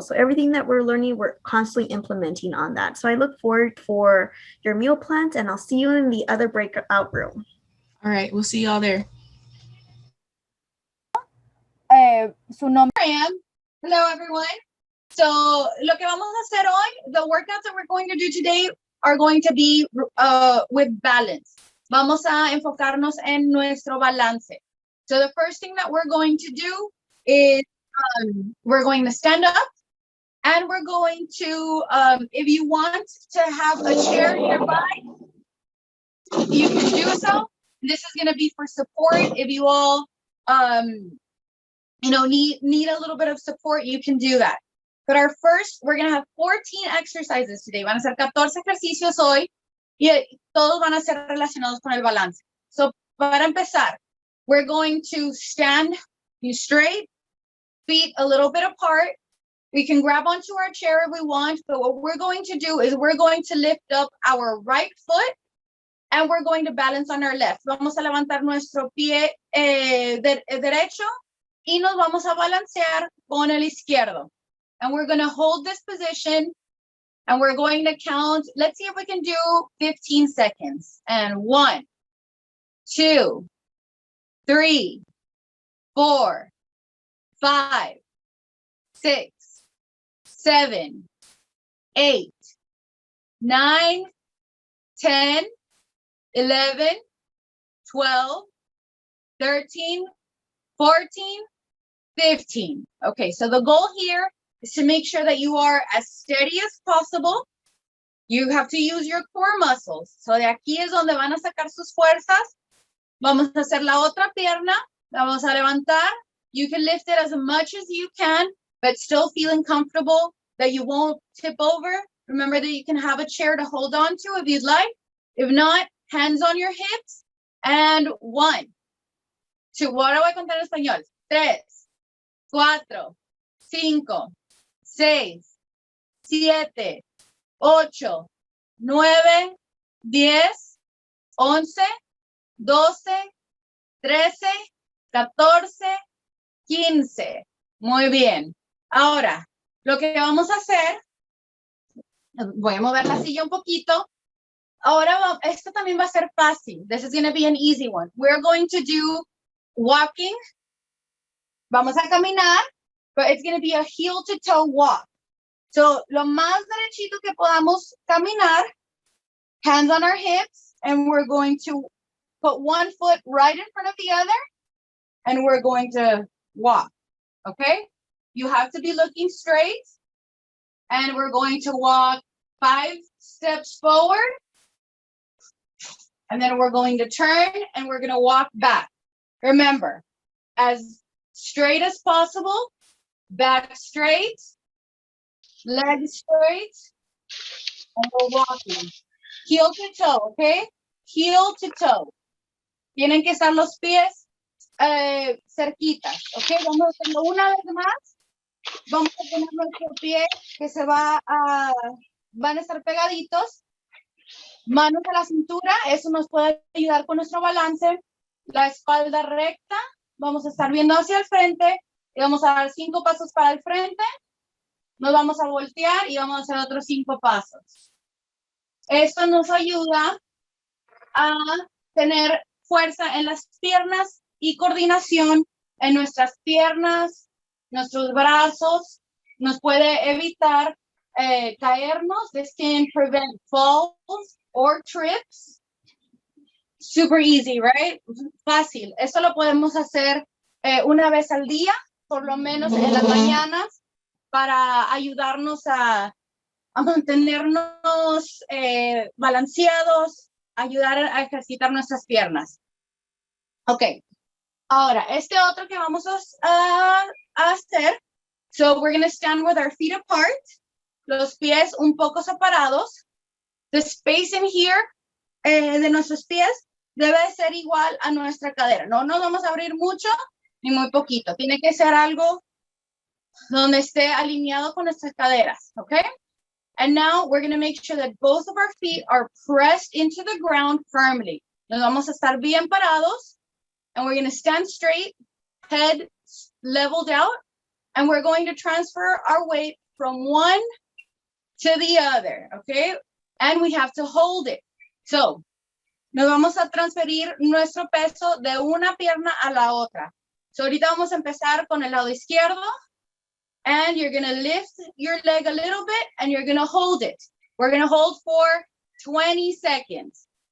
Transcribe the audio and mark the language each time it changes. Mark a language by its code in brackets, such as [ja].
[en] So everything that we're learning, we're constantly implementing on that. So I look forward for your meal plans, and I'll see you in the other breakout room. All right, we'll see y'all there. [es] Su nombre. [en] Hello, everyone. So, [es] lo que vamos a hacer hoy, [en] the workouts that we're going to do today are going to be with balance. [es] Vamos a enfocarnos en nuestro balance. [en] So the first thing that we're going to do is we're going to stand up, and we're going to, if you want to have a chair nearby, you can do so. This is going to be for support. If you all, need a little bit of support, you can do that. But our first, we're going to have 14 exercises today. [es] Van a ser 14 ejercicios hoy y todos van a ser relacionados con el balance. [en] So, [es] para empezar, [en] we're going to stand straight, feet a little bit apart. We can grab onto our chair if we want, but what we're going to do is we're going to lift up our right foot and we're going to balance on our left. [es] Vamos a levantar nuestro pie derecho y nos vamos a balancear con el izquierdo. [en] And we're going to hold this position and we're going to count. Let's see if we can do 15 seconds. And 1, 2, 3, 4, 5, 6, 7, 8, 9, 10, 11, 12, 13, 14, 15. Okay, so the goal here is to make sure that you are as steady as possible. You have to use your core muscles. [es] So de aquí es donde van a sacar sus fuerzas. Vamos a hacer la otra pierna. La vamos a levantar. [en] You can lift it as much as you can, but still feeling comfortable that you won't tip over. Remember that you can have a chair to hold on to if you'd like. If not, hands on your hips. And 1, 2. [es] Ahora voy a contar en español. 3, 4, 5, 6, 7, 8, 9, 10, 11, 12, 13, 14, 15. Muy bien. Ahora, lo que vamos a hacer, voy a mover la silla un poquito. Ahora, esto también va a ser fácil. [en] This is going to be an easy one. We're going to do walking. [es] Vamos a caminar, [en] but it's going to be a heel to toe walk. So, [es] lo más derechito que podamos caminar, [en] hands on our hips, and we're going to put one foot right in front of the other, and we're going to walk, okay? You have to be looking straight, and we're going to walk 5 steps forward, and then we're going to turn, and we're going to walk back. Remember, as straight as possible, back straight, legs straight, and we're walking. Heel to toe, okay? Heel to toe. [es] Tienen que estar los pies cerquitas, okay? Vamos a hacerlo una vez más. Vamos a poner nuestro pie que van a estar pegaditos. Manos a la cintura, eso nos puede ayudar con nuestro balance. La espalda recta, vamos a estar viendo hacia el frente y vamos a dar 5 pasos para el frente. Nos vamos a voltear y vamos a hacer otros 5 pasos. Esto nos ayuda a tener fuerza en las piernas y coordinación en nuestras piernas, nuestros brazos. Nos puede evitar caernos. [en] This can prevent falls or trips. Super easy, right? Fácil. [es] Esto lo podemos hacer una vez al día, por lo menos en las mañanas, para ayudarnos a mantenernos balanceados, ayudar a ejercitar nuestras piernas. Ok. Ahora, este otro que vamos a hacer. [en] So we're going to stand with our feet apart. [es] Los pies un poco separados. [en] The space in here [es] de nuestros pies debe ser igual a nuestra cadera. No nos vamos a abrir mucho ni muy poquito. Tiene que ser algo donde esté alineado con nuestras caderas, okay? [en] And now we're going to make sure that both of our feet are pressed into the ground firmly. [es] Nos vamos a estar bien parados, [en] and we're going to stand straight, head leveled out, and we're going to transfer our weight from one to the other, okay? And we have to hold it. [es] So, nos vamos a transferir nuestro peso de una pierna a la otra. [en] So, [es] ahorita vamos a empezar con el lado izquierdo, [en] and you're going to lift your leg a little bit, and you're going to hold it. We're going to hold for 20 seconds.